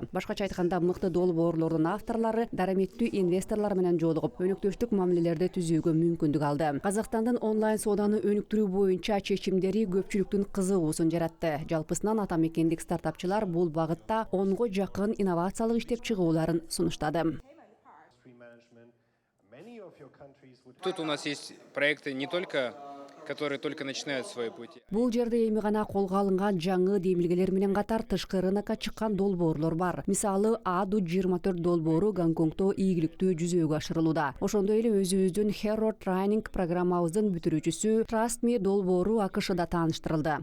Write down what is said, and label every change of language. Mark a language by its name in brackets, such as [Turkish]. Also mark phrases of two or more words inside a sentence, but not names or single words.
[Kyrgyz] Башкача айтканда, мыкты долбоорлордун авторлору дараметтүү инвесторлор менен жолугуп, өнөктөштүк мамилелерди түзүүгө мүмкүндүк алды. Казакстандын онлайн сооданы өнүктүрүү боюнча чечимдери көпчүлүктүн кызыгуусун жаратты. Жалпысынан атамекендик стартапчылар бул багытта 10го жакын инновациялык иштеп чыгууларын сунуштады. [Russian] Тут у нас есть проекты не только, которые только начинают свои пути. [Kyrgyz] Бул жерде эми гана колго алынган жаңы демилгелер менен катар тышкы рынокко чыккан долбоорлор бар. Мисалы, ADU-24 долбоору Гонконгдо ийгиликтүү жүзөгө ашырылууда. Ошондой эле өзүбүздүн Hero Training программабыздын бүтүрүүчүсү Trust Me долбоору АКШда тааныштырылды.